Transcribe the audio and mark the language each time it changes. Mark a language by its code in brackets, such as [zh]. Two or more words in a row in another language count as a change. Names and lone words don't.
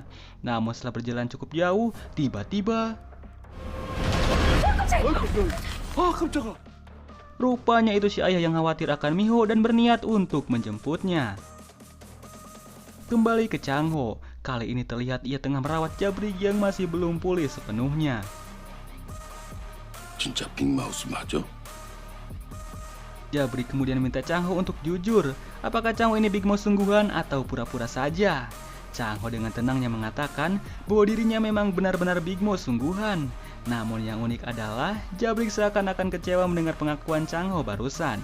[id] Namun setelah berjalan cukup jauh, tiba-tiba rupanya itu si ayah yang khawatir akan Miho dan berniat untuk menjemputnya. Kembali ke Changho, kali ini terlihat ia tengah merawat Jabrik yang masih belum pulih sepenuhnya. [ko] 진짜 빅마우스 맞아? [id] Jabrik kemudian minta Changho untuk jujur, apakah Changho ini Big Mouse sungguhan atau pura-pura saja. Changho dengan tenangnya mengatakan bahwa dirinya memang benar-benar Big Mouse sungguhan. Namun yang unik adalah Jabrik seakan-akan kecewa mendengar pengakuan Changho barusan.